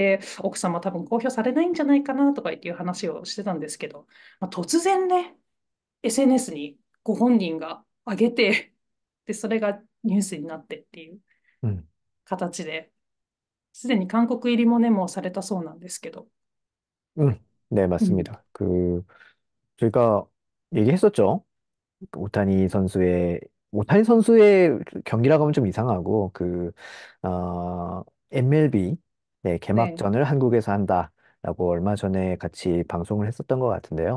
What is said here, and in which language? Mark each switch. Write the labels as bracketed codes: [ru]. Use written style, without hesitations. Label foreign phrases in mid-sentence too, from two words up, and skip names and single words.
[ja] で、奥様多分公表されないんじゃないかなとかっていう話をしてたんですけど、突然ね、SNS にご本人が上げて、で、それがニュースになってっていう 음, 形で、すでに韓国入りもね、もうされたそうなんですけど。 [ko] 네, [ja] うん。 [ko] 맞습니다. 저희가 얘기했었죠. 오타니 선수의 경기라고 하면 좀 이상하고, MLB, 네, 네. 개막전을 한국에서 한다라고 얼마 전에 같이 방송을 했었던 것 같은데요.